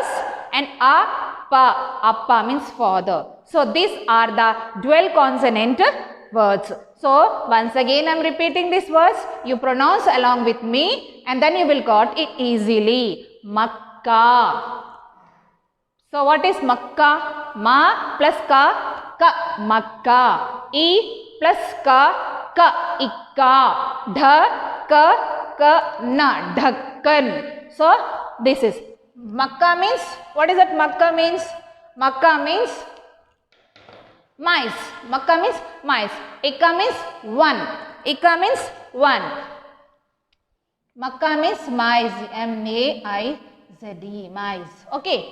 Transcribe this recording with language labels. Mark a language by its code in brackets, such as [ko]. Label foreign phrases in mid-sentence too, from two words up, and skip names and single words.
[en] And appa. Appa means father. So, these are the dual consonant words. So, once again I am repeating these words. You pronounce along with me and then you will got it easily. Makkah. So, what is Makkah? Ma plus ka, ka. Makkah. E plus ka, ka. Ikka. Dha, ka, na. Dhakkan. So, this is Makkah means, what is that Makkah means? Makkah means mice. Makkah means mice. Ikka means one. Ikka means one. Makkah means mice. M-A-I-Z-E. Mice. Okay.